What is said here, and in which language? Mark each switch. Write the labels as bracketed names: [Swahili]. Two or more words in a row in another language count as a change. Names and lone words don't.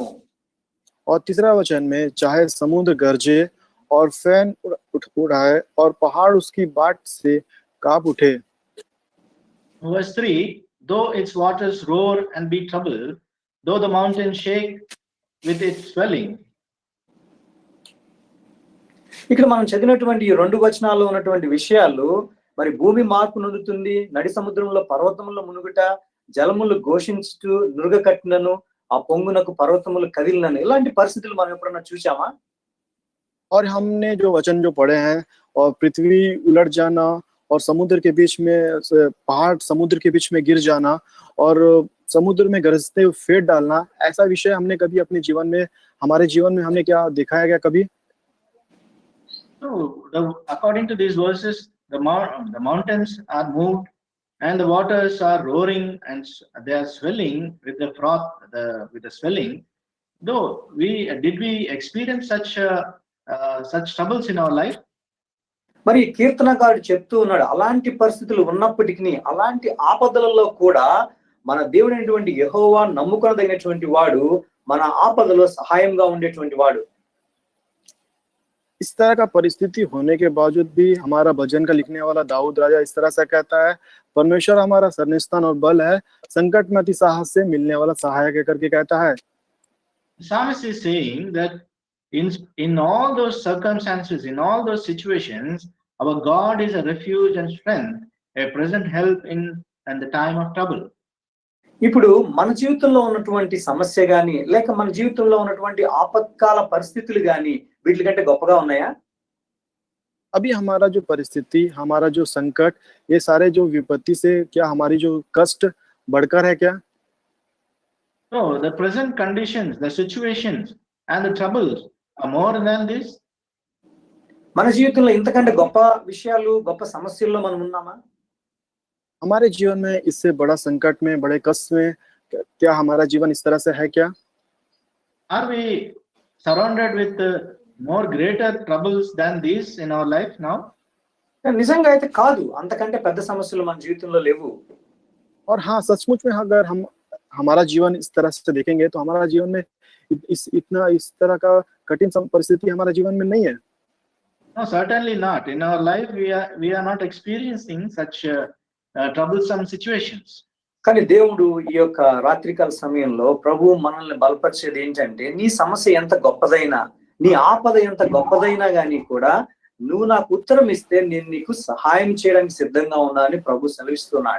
[Hindi] और तीसरा वचन में चाहे समुद्र गरजे और फैन उड़ाए और पहाड़ उसकी बाट से कांप उठे. [English] Verse 3, though its waters roar and be troubled, though the mountains shake with its swelling. [Telugu] ఇక్కడ మనం చదివినటువంటి ఈ రెండు వచనాల్లో ఉన్నటువంటి విషయాలు, మరి భూమి మార్పు నొందుతుంది, నడి సముద్రంలో పర్వతముల మునుగుట, జలములు ఘోషించుతూ నురుగ కట్టినను ఆ పొంగునకు పర్వతములు కదిలినను, ఇలాంటి పరిస్థితులు మనం ఎప్పుడన్నా చూసామా? [Hindi] और हमने जो वचन जो पढ़े हैं, और पृथ्वी उलट जाना और समुद्र के बीच में पहाड़ समुद्र के बीच में गिर जाना और समुद्र में गरजते हुए फेंट डालना, ऐसा विषय हमने कभी अपने जीवन में, हमारे जीवन में हमने क्या देखा है क्या कभी? [English] So, according to these verses, the mountains are moved and the waters are roaring and they are swelling with the froth, with the swelling. Though did we experience such troubles in our life? [Telugu] మరి కీర్తనకారుడు చెప్తూ ఉన్నాడు, అలాంటి పరిస్థితులు ఉన్నప్పటికీ, అలాంటి ఆపదలలో కూడా మన దేవుడైనటువంటి యెహోవా నమ్ముకొనదగినటువంటి వాడు, మన ఆపదలో సహాయంగా ఉండేటువంటి వాడు. [Hindi] इस तरह का परिस्थिति होने के बावजूद भी हमारा भजन का लिखने वाला दाऊद राजा इस तरह से कहता है, परमेश्वर हमारा शरणस्थान और बल है, संकट में अति साहस से मिलने वाला सहायक है करके कहता है. [English] The psalmist is saying that in all those circumstances, in all those situations, our God is a refuge and strength, a present help in the time of trouble. [Telugu] ఇప్పుడు మన జీవితంలో ఉన్నటువంటి సమస్య గాని, లేక మన జీవితంలో ఉన్నటువంటి ఆపత్కాల పరిస్థితులు గాని వీటికంటే గొప్పగా ఉన్నాయా? [Hindi] अभी हमारा जो परिस्थिति, हमारा जो संकट, ये सारे जो विपत्ति से क्या हमारी जो कष्ट बढ़कर है क्या? [English] No, the present conditions, the situations and the troubles are more than this. [Telugu] మన జీవితంలో ఇంతకంటే గొప్ప విషయాలు, గొప్ప సమస్యల్లో మనం ఉన్నామా? [Hindi] हमारे जीवन में इससे बड़ा संकट में, बड़े कष्ट में क्या हमारा जीवन इस तरह से है क्या? [English] Are we surrounded with more greater troubles than these in our life now? [Telugu] నిజంగా అయితే కాదు, అంతకంటే పెద్ద సమస్యలు మన జీవితంలో లేవు. [Hindi] और हाँ, सचमुच में अगर हम हमारा जीवन इस तरह से देखेंगे तो हमारा जीवन में इस तरह का कठिन परिस्थिति हमारा जीवन में नहीं है. [English] No, certainly not. In our life, we are not experiencing such troublesome situations. [Telugu] కానీ దేవుడు ఈ యొక్క రాత్రికాల సమయంలో ప్రభు మనల్ని బలపరిచేది ఏంటంటే, నీ సమస్య ఎంత గొప్పదైనా, నీ ఆపద ఎంత గొప్పదైనా గానీ కూడా నువ్వు నాకు ఉత్తరం ఇస్తే నేను నీకు సహాయం చేయడానికి సిద్ధంగా ఉన్నానని ప్రభు సెలవిస్తున్నాడు.